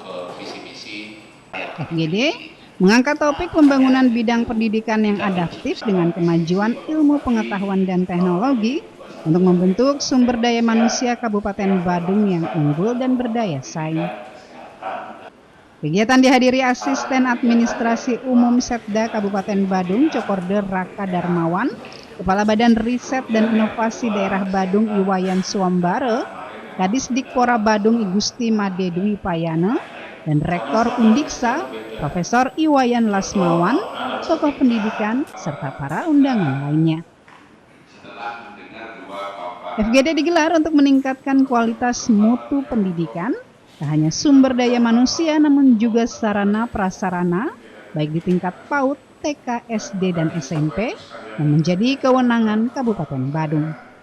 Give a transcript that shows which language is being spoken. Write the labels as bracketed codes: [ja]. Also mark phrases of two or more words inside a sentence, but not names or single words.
[id] FGD mengangkat topik pembangunan bidang pendidikan yang adaptif dengan kemajuan ilmu pengetahuan dan teknologi untuk membentuk sumber daya manusia Kabupaten Badung yang unggul dan berdaya saing. Kegiatan dihadiri Asisten Administrasi Umum Setda Kabupaten Badung, Cokorder Raka Darmawan, Kepala Badan Riset dan Inovasi Daerah Badung Iwayan Suambare, Kadis Dikpora Badung Igusti Made Dwi Payana, dan Rektor Undiksa, Profesor Iwayan Lasmawan, tokoh pendidikan, serta para undangan lainnya. FGD digelar untuk meningkatkan kualitas mutu pendidikan, tak hanya sumber daya manusia namun juga sarana prasarana, baik di tingkat PAUD, TK, SD, dan SMP, yang menjadi kewenangan Kabupaten Badung.